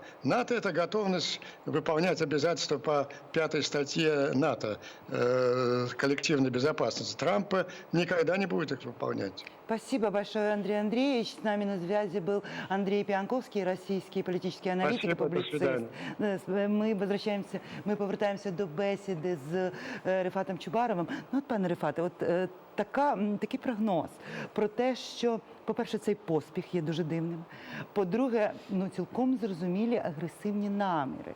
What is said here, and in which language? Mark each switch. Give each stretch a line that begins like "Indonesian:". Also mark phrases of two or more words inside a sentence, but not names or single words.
Russian: НАТО – это готовность выполнять обязательства по 5 статье НАТО коллективной безопасности. Трампа никогда не будет их выполнять. Спасибо большое, Андрей Андреевич. С нами на связи был Андрей Пианковский, российский политический аналитик и Спасибо, до публицист.
Ukrainian: Ми повертаємося до бесіди з Рифатом Чубаровим. Ну, от, пане Рифате, от такий прогноз про те, що, по-перше, цей поспіх є дуже дивним. По-друге, ну, цілком зрозумілі агресивні наміри.